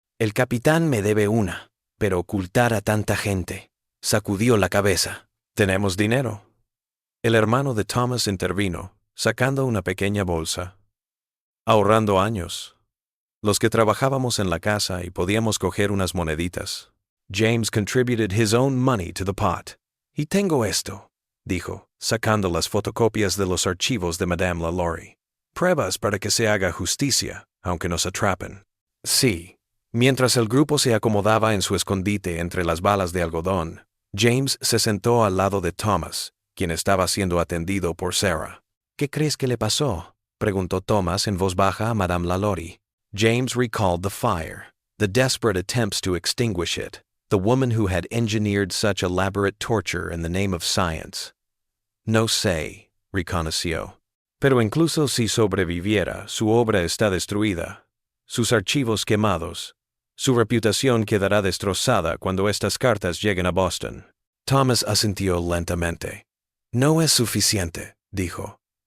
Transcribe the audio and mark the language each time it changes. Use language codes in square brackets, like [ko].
[es] «El capitán me debe una, pero ocultar a tanta gente». Sacudió la cabeza. «Tenemos dinero». El hermano de Thomas intervino, sacando una pequeña bolsa. «Ahorrando años. Los que trabajábamos en la casa y podíamos coger unas moneditas». [en] James contributed his own money to the pot. [es] «Y tengo esto», dijo, sacando las fotocopias de los archivos de Madame Lalaurie. «Pruebas para que se haga justicia, aunque nos atrapen». Sí. Mientras el grupo se acomodaba en su escondite entre las balas de algodón, James se sentó al lado de Thomas, quien estaba siendo atendido por Sarah. «¿Qué crees que le pasó?», preguntó Thomas en voz baja a Madame Lalaurie. [en] James recalled the fire, the desperate attempts to extinguish it, the woman who had engineered such elaborate torture in the name of science. [es] «No sé», reconoció. «Pero incluso si sobreviviera, su obra está destruida, sus archivos quemados. Su reputación quedará destrozada cuando estas cartas lleguen a Boston». Thomas asintió lentamente. «No es suficiente», dijo.